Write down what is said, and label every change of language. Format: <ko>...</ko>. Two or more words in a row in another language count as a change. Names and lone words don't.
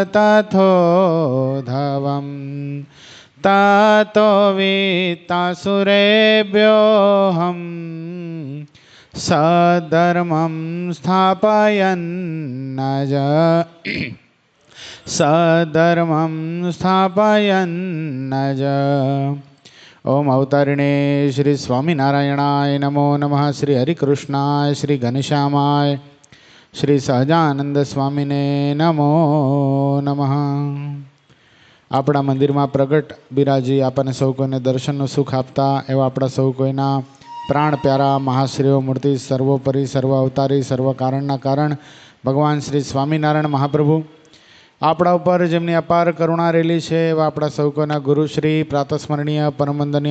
<sa>तथोधवम् ततो वित्तासुरेभ्योऽहम् सधर्मं स्थापयन्नज सधर्मं स्थापयन्नज। ओम अवतारिणे श्री स्वामीनारायणाय नमो नमः। श्री हरिकृष्णाय श्री घनश्यामाय श्री सहजानंद स्वामीने नमो नमः।</sa> <gu>આપણા મંદિરમાં પ્રગટ બિરાજી આપણને સૌ કોઈને દર્શનનું સુખ આપતા એવા આપણા સૌ કોઈના પ્રાણ પ્યારા મહાશ્રીઓ મૂર્તિ સર્વોપરી સર્વ અવતારી સર્વ કારણના કારણ ભગવાન શ્રી સ્વામિનારાયણ મહાપ્રભુ આપણા ઉપર જેમની અપાર કરુણા રહેલી છે એવા આપણા સૌ કોઈના ગુરુશ્રી પ્રાતસ્મરણીય પરમવંદનીય</gu>